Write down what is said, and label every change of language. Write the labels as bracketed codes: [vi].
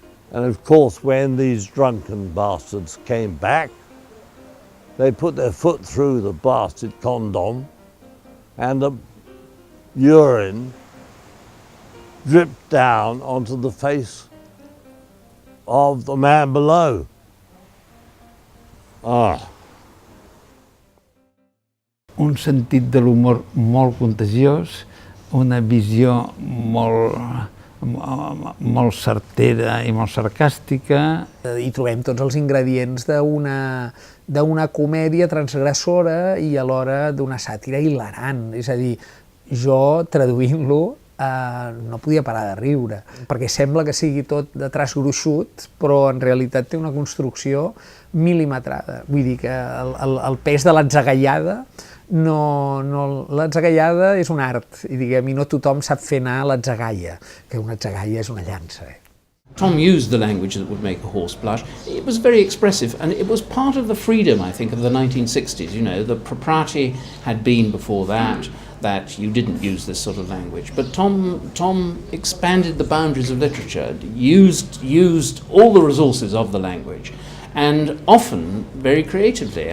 [en] And of course, when these drunken bastards came back, they put their foot through the bastard condom, and the urine dripped down onto the face of the man below. [ca] Un sentit de l'humor molt contagiós, una visió molt certera i molt sarcàstica. Hi trobem tots els ingredients d'una comèdia transgressora i alhora d'una sàtira hilarant. És a dir, jo, traduint-lo, no podia parar de riure, perquè sembla que sigui tot de traç gruixut, però en realitat té una construcció mil·limetrada. Vull dir que el pes de l'atzagaiada, l'atzagaiada és un art, i diguem, i no tothom sap fer anar l'atzagaia, que una atzagaia és una llança. [en] Tom used the language that would make a horse blush. It was very expressive, and it was part of the freedom, I think, of the 1960s. You know, the propriety had been before that you didn't use this sort of language. But Tom expanded the boundaries of literature, used all the resources of the language, and often very creatively.